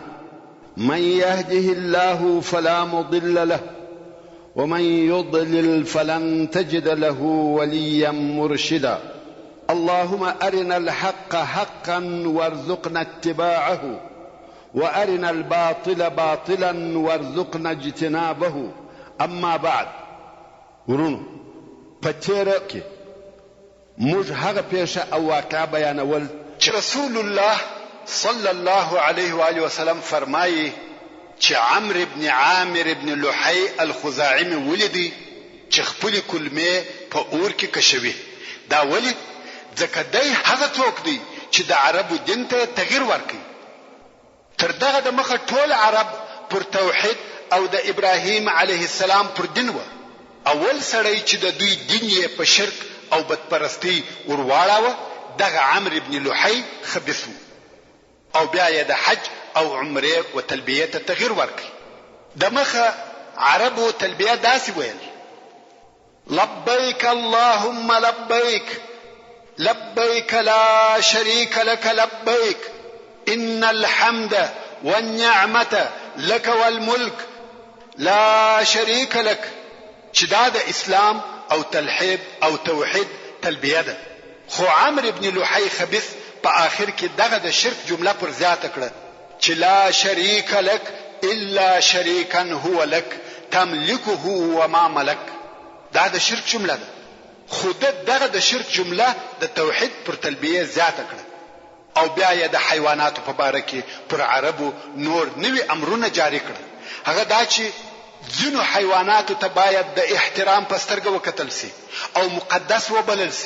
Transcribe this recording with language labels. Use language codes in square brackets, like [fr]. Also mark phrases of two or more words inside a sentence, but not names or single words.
[ar] من يهده الله فلا مضل له ومن يضلل فلن تجد له وليا مرشدا. اللهم أرنا الحق حقا وارزقنا اتباعه وأرنا الباطل باطلا وارزقنا اجتنابه. أما بعد [ps] ورونو پتیره کې موږ هغه پیښه او واقعه بیانول چې رسول الله صلی الله علیه و آله وسلم فرمایي چې عمرو ابن عامر ابن لحی الخزاعي ولدي چې خپل کلمې په اور کې کشوي. دا ولی ځکه دی هغه څوک دی چې د عربو دین ته تغییر ورکړي. تر دغه د مخه ټول عرب پر توحید او د ابراهیم علیه السلام پر دین و. اول سړی چې د دوی دین یې په شرک او بدپرستی ورواړاوه دغه عمرو ابن لحی خبیث و. او بیا یې د حج او عمره و تلبیه ته تغییر ورکړي. د مخه عربو تلبیه داسې ویل: [ar] لبیک اللهم لبیک لبيك لا شريك لك لبيك إن الحمد والنعمة لك والملك لا شريك لك. [ps] چې دا د اسلام او تلحید او توحید تلبیه ده. خو عمرو ابن لحی خبیث په آخر کې دغه د شرک جمله پر زیاته کړه چې [ar] لا شريك لك إلا شريكا هو لك تملكه وما ملك. [ps] دا د شرک جمله ده. خود دغه د شرک جمله د توحید پر تلبیه زیاته کړه. او بیا یې د حیواناتو په باره کې پر عربو نور نوي امرونه جاری کړل. هغه دا چې ځینو حیواناتو ته باید د احترام په سترګه وکتل سي او مقدس وبلل سي.